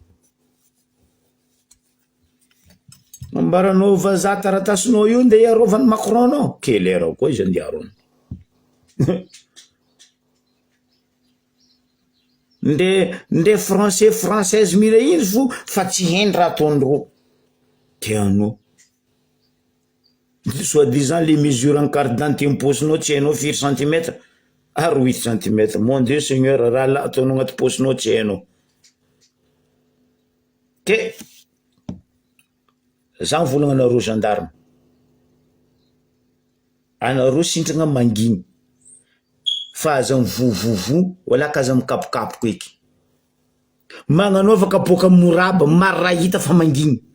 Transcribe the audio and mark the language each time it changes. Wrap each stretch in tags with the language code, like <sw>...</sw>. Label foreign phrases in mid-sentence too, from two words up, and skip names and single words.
<mg>Ambaranao vazaha taratasinao io ndeha iarovany Macron anao kelera koa izy andeha arony nde française mire iny fo fa tsy heny raha ataondreo tianao.</mg> <fr>Soi-disant les mesures en carte d'identité</fr> <mg>imposinao tsy hainao 4 cm ary 8 cm.</mg> <fr>Mon Dieu Seigneur,</fr> <mg>raha la ataonao agnaty posinao tsy hainao. Ke za volagna anareo gendarme, anareo sintragna manginy fa aza mivovovo wala ka aza mikapokapoka eky magnanova kapoka moraba maro raha hita fa manginy.</mg>